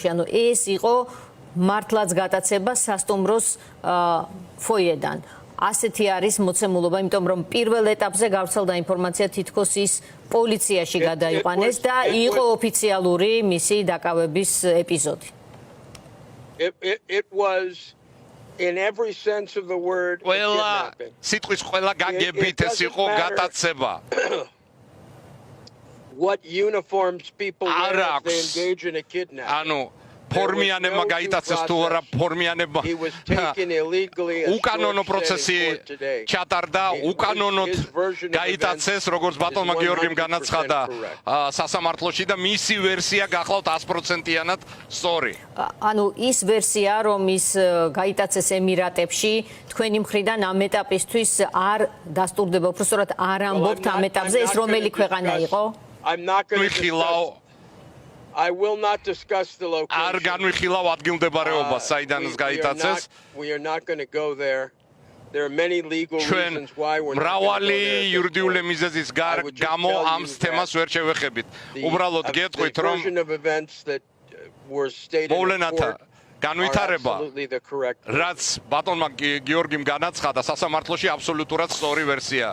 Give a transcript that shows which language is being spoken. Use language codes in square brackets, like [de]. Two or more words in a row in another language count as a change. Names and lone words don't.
[ka] ანუ ეს იყო მართლაც გატაცება სასტუმროს ფოიედან. ასეთი არის მოცემულობა, იმიტომ რომ პირველ ეტაპზე გავრცელდა ინფორმაცია თითქოს ის პოლიციაში გადაიყვანეს და იყო ოფიციალური მისი დაკავების ეპიზოდი. [en] It was in every sense of the word kidnapping. [ka] სიტყვის ყველა გაგებით ეს იყო გატაცება. [en] What uniforms people wear they engage in a kidnapping. [ka] ანუ ფორმიანებმა გაიტაცეს თუ არა ფორმიანებმა უკანონო პროცესი ჩატარდა, უკანონოდ გაიტაცეს, როგორც ბატონმა გიორგიმ განაცხადა სასამართლოში და მისი ვერსია გახლავთ 100%-იანად სწორი. ანუ ის ვერსია, რომ ის გაიტაცეს ემირატებში, თქვენი მხრიდან ამ ეტაპისთვის არ დასტურდება, უბრალოდ არ ამბობთ ამ ეტაპზე ეს რომელი ქვეყანა იყო? [en] I will not discuss the location. [ka] არ განვიხილავ ადგილმდებარეობას, საიდანაც გაიტაცეს. [en] We are not going to go there. There are many legal reasons why we're not. [ka] მრავალი იურიდიული მიზეზის გამო ამ თემას ვერ შევეხებით. უბრალოდ გეტყვით, რომ მოვლენათა განვითარება, რაც ბატონმა გიორგიმ განაცხადა სასამართლოში აბსოლუტურად სწორი ვერსია.